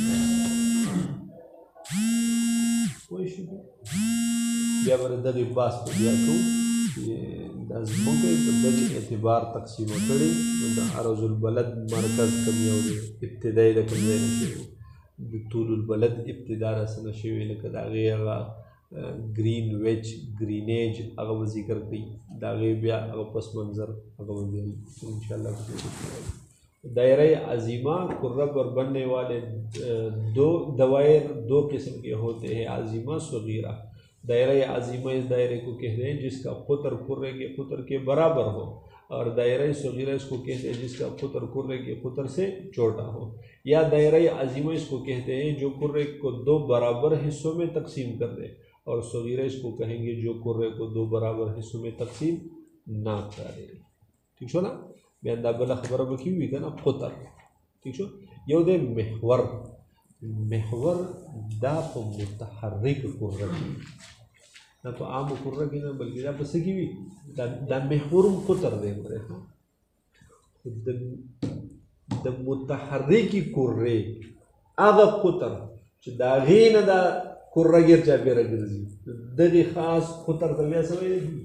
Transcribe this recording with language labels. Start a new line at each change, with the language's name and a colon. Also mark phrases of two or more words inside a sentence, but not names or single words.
Pashto: پوه شو بیا به دغې بحث په بیا کوو دا ځمکه یې په دغې اعتبار تقسیمه کړې نو د عرض البلد مرکز کوم یو دی ابتدایي د کوم ځای نه شوی د طول البلد ابتدا راسه نه شوې لکه د هغې هغه ګرین ویج ګرینیج هغه به ذکر کړي د هغې بیا هغه پس منظر هغه به بیا انشاءاللہ
Urdu: دائرہ عظیمہ کرہ پر بننے والے دوائر دو قسم کے ہوتے ہیں عظیمہ صغیرہ دائرہ عظیمہ اس دائرے کو کہتے ہیں جس کا قطر کرے کے قطر کے برابر ہو اور دائرہ صغیرہ اس کو کہتے ہیں جس کا قطر کرے کے قطر سے چھوٹا ہو یا دائرہ عظیمہ اس کو کہتے ہیں جو کرے کو دو برابر حصوں میں تقسیم کر دے اور صغیرہ اس کو کہیں گے جو کرے کو دو برابر حصوں میں تقسیم نہ کرے
Pashto: ٹھیک شو نا بیا دا بل خبره به کیږي کنه قطر ٹھیک شو یو د محور دا په متحرک کره کې دا په عام کره کې نه بلکې دا په څه کې وي دا محور قطر دی ګوره د متحرک کره هغه قطر چې دا غینه دا کره ګر چا پیره ګرځي دغه خاص قطر ته بیا څه وایي